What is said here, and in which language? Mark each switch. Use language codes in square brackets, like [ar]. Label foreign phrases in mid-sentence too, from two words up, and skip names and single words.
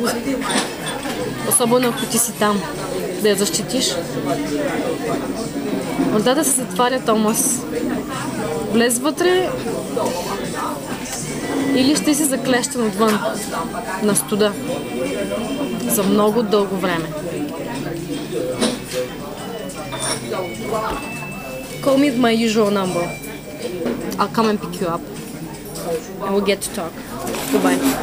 [bg] Особено ако ти си там. Да я защитиш. Вратата се затваря, Томас. Влез вътре или ще си заклещен отвън на студа за много дълго време. [en] Call me at my usual number. I'll come and pick you up and we'll get to talk. Goodbye.